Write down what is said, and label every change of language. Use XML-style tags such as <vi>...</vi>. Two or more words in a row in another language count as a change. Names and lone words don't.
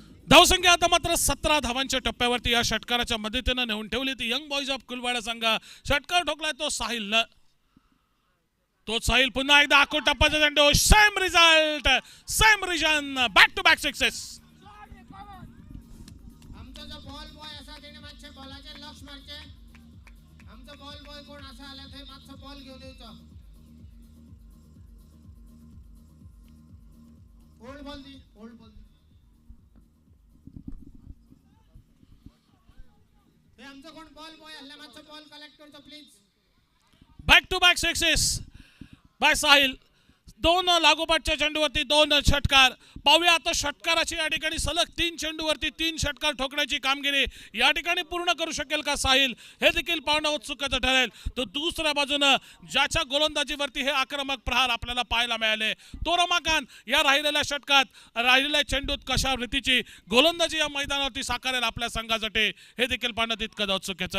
<mr>धावसंख्या आता मात्र 17 धावांच्या टप्प्यावरती या षटकाराच्या मदतीनं नेऊन ठेवली ती यंग बॉयज ऑफ कुलवाडा संघ. षटकार ठोकलाय तो साहिलनं. तो साहिल पुन्हा एकदा आखूड टप्प्याचा चेंडू.</mr> <en>same result, same reason, back to back success.</en> <kok>आमचा जो</kok> <en>ball boy</en> <kok>असा तेणे मातशे बॉलाचेर लक्ष मारचे. आमचो</kok> <en>ball boy</en> <kok>कोण असा आल्या थंय मातसो बॉल घेवन येवचो.</kok> <en>old ball</en> <kok>दी,</kok> <en>old ball</en> <kok>दी. हे आमचो कोण</kok> <en>ball boy</en> <kok>आल्या मातसो</kok> <en>ball collect</en> <kok>करचो प्लीज.</kok> <en>back to back success by साहिल.</en> <mr>2 लागोपाठच्या चेंडूवरती 2 षटकार. पाहूया आता षटकाराची या ठिकाणी सलग 3 चेंडूवरती 3 षटकार ठोकण्याची कामगिरी या ठिकाणी पूर्ण करू शकेल का साहिल, हे देखील पाहणं उत्सुकाचं ठरेल. तो दुसऱ्या बाजूनं ज्याच्या गोलंदाजीवरती हे आक्रमक प्रहार आपल्याला पाहायला मिळाले, तो रमाकांत या राहिलेल्या षटकात राहिलेल्या चेंडूत कशा रीतीची गोलंदाजी या मैदानावरती साकारेल आपल्या संघासाठी, हे देखील पाहणं तितकं उत्सुकाचं.</mr>